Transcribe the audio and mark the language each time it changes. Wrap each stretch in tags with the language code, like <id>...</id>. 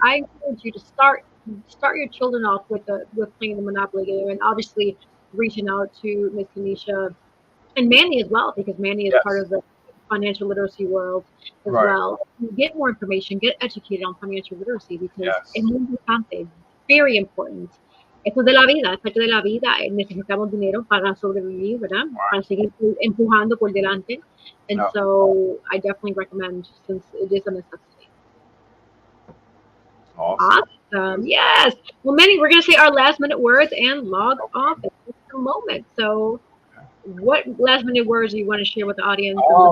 <en>I encourage you to start your children off with playing the Monopoly game, and obviously reaching out to Miss Tanisha and Manny as well, because Manny is part Yes. of the financial literacy world as Right. well. Get more information, get educated on financial literacy because</en> <es>es</es> <en>Yes.</en> <es>muy importante,</es> <en>very important.</en> <es>Esto es de la vida, es parte de la vida. Necesitamos dinero para sobrevivir, ¿verdad?</es> <en>Right.</en> <es>Para seguir empujando por delante.</es> <en>And No. so I definitely recommend since it is a necessity. Awesome. Awesome. Yes. Yes. Well, Manny, we're going to say our last minute words and log off Okay. in just a moment. So, what last minute words do you want to share with the audience and Um,</en>